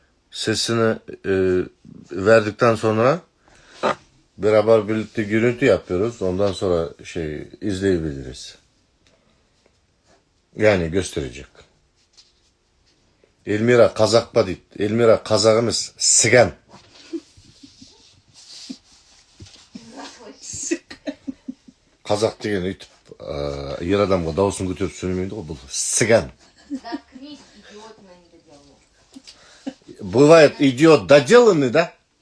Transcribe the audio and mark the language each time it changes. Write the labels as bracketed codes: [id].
[tr] Sesini verdikten sonra beraber birlikte görüntü yapıyoruz. Ondan sonra izleyebiliriz. Yani gösterecek. [kk] Elmira Kazakpa дейді. Elmira Kazak емес, Sigan. Қазақ деген өйтіп ер адамға дауысын көтеріп сөйлемейді ғой, бұл Sigan. [ru] Заткнись, идиот на недоделанный. Бывает идиот доделанный, да?